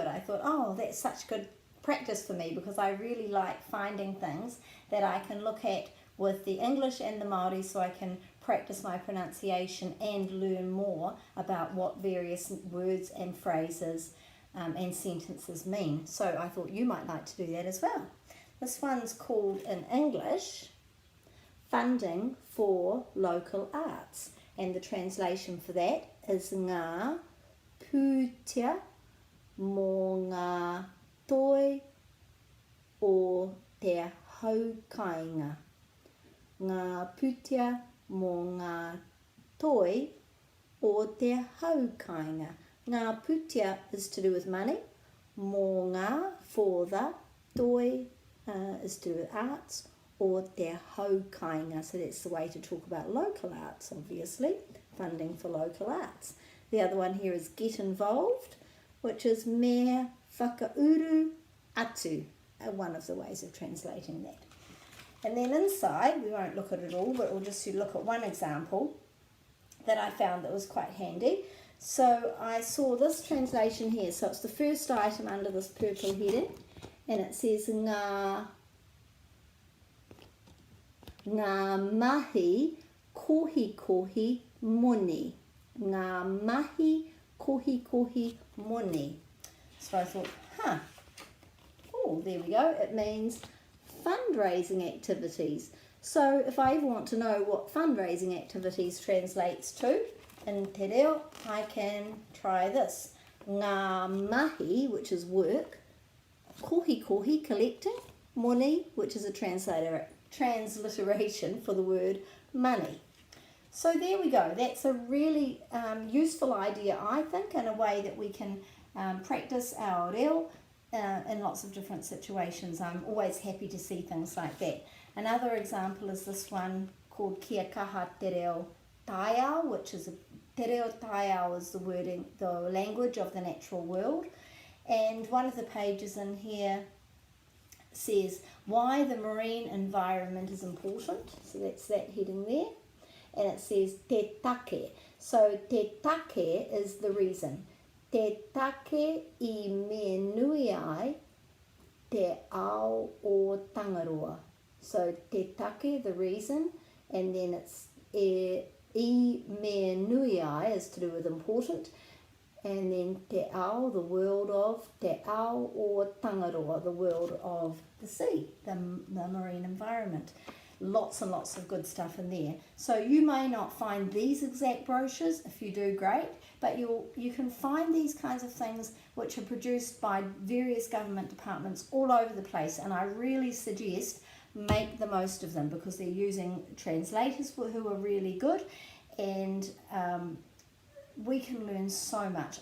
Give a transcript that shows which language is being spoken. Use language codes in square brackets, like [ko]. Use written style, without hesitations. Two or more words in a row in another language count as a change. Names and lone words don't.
[en] I thought, oh, that's such good practice for me, because I really like finding things that I can look at with the English and the Māori, so I can practice my pronunciation and learn more about what various words and phrases and sentences mean. So I thought you might like to do that as well. This one's called in English, Funding for Local Arts, and the translation for that is [mi] ngā pūtea mō ngā toi o te haukainga. Ngā pūtea mō ngā toi o te haukainga. Ngā pūtea [en] is to do with money. [mi] Mō ngā, [en] for the, toi is to do with arts, or [mi] te haukainga. [en] So that's the way to talk about local arts, obviously. Funding for local arts. The other one here is get involved, which is [mi] me whakauru atu, [en] one of the ways of translating that. And then inside, we won't look at it all, but we'll just look at one example that I found that was quite handy. So I saw this translation here. So it's the first item under this purple heading, and it says [mi] ngā mahi kohi kohi moni. Ngā mahi kohi kohi moni. [en] So I thought, oh, there we go. It means fundraising activities. So if I ever want to know what fundraising activities translates to in Te Reo, I can try this. [mi] Ngā mahi, [en] which is work. [mi] Kohi kohi, [en] collecting. Moni, which is a transliteration for the word money. So there we go. That's a really useful idea, I think, and a way that we can practice our reo in lots of different situations. I'm always happy to see things like that. Another example is this one called Kia kaha te reo taiao, which is [mi] te reo taiao [en] is the language of the natural world. And one of the pages in here says why the marine environment is important. So that's that heading there. And it says [mi] te take. [en] So [mi] te take [en] is the reason. [mi] Te take I me nui ai te ao o tangaroa. [en] So [mi] te take, [en] the reason, and then it's [mi] I me nui ai [en] is to do with important, and then [mi] te ao, [en] the world of, [mi] te ao o tangaroa, [en] the world of the sea, the marine environment. Lots and lots of good stuff in there. So you may not find these exact brochures. If you do, great, but you can find these kinds of things which are produced by various government departments all over the place, and I really suggest make the most of them, because they're using translators who are really good, and we can learn so much.